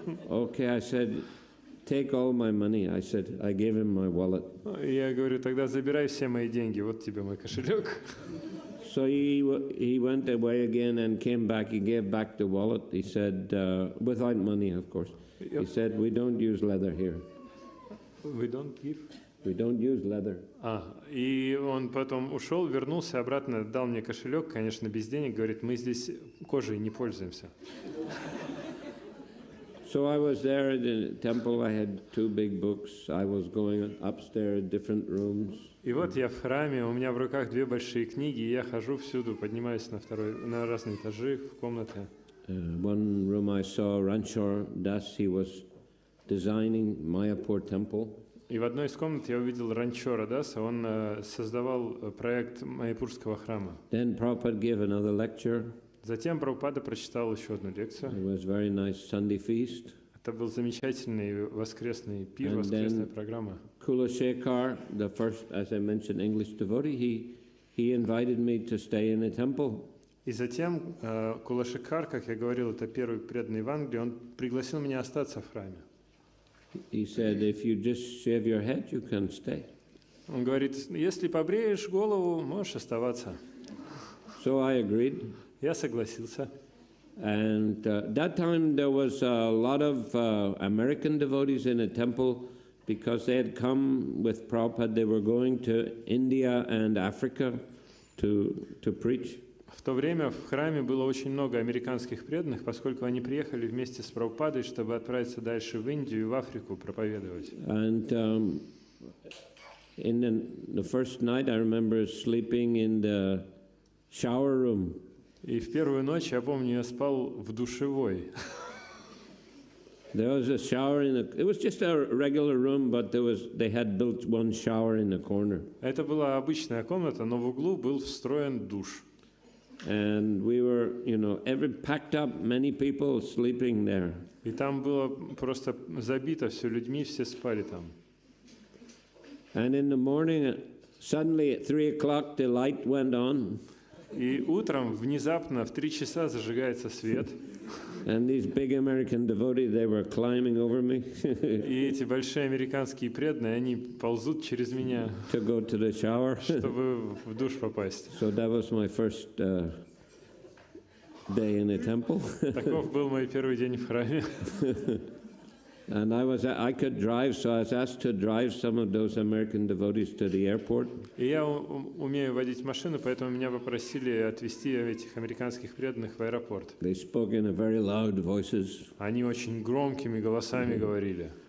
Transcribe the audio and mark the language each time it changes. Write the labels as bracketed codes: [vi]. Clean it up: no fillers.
[en] Okay, I said, take all my money. I said, I gave him my wallet. [ru] Я говорю: "Тогда забирай все мои деньги, вот тебе мой кошелек." [en] So he went away again and came back. He gave back the wallet. He said, without money, of course. He said, "We don't use leather here." We don't give. We don't use leather. [ru] И он потом ушел, вернулся обратно, дал мне кошелек, конечно, без денег, говорит: "Мы здесь кожей не пользуемся." [en] So I was there in the temple. I had 2 big books. I was going upstairs, different rooms. [ru] И вот я в храме, у меня в руках 2 большие книги, и я хожу всюду, поднимаюсь на разные этажи, в комнаты. [en] One room I saw Ranchor Das. He was designing Mayapur temple. [ru] И в одной из комнат я увидел Ранчора Даса, он создавал проект Майяпурского храма. [en] Then Prabhupada gave another lecture. [ru] Затем Прабхупада прочитал еще одну лекцию. [en] It was very nice Sunday feast. [ru] Это был замечательный воскресный пир, [en] And [ru] воскресная [en] then- [ru] программа. [en] Kula Shekhar, the first, as I mentioned, English devotee, he invited me to stay in a temple. [ru] И затем Кулашикар, как я говорил, это первый преданный в Англии, он пригласил меня остаться в храме. [en] He said, if you just shave your head, you can stay. [ru] Он говорит, если побреешь голову, можешь оставаться. [en] So I agreed. [ru] Я согласился. [en] And that time there was a lot of American devotees in a temple because they had come with Prabhupada. They were going to India and Africa to preach. [ru] В то время в храме было очень много американских преданных, поскольку они приехали вместе с Прабхупадой, чтобы отправиться дальше в Индию и в Африку проповедовать. [en] And in the first night, I remember sleeping in the shower room. [ru] И в первую ночь, я помню, я спал в душевой. [en] There was a shower it was just a regular room, but they had built one shower in the corner. [ru] Это была обычная комната, но в углу был встроен душ. [en] And we were, packed up, many people sleeping there. [ru] И там было просто забито все людьми, все спали там. [en] And in the morning, suddenly at 3 o'clock, the light went on. [ru] И утром внезапно в 3 часа зажигается свет. [en] And these big American devotees, they were climbing over me [ru] И эти большие американские преданные, они ползут через меня, [en] to go to the shower. [ru] чтобы в душ попасть. [en] So that was my first day in a temple. [ru] Таков был мой первый день в храме. [en] And I could drive, so I was asked to drive some of those American devotees to the airport. [ru] И я умею водить машину, поэтому меня попросили отвезти этих американских преданных в аэропорт. [en] They spoke in a very loud voices, [ru] Они очень громкими голосами говорили.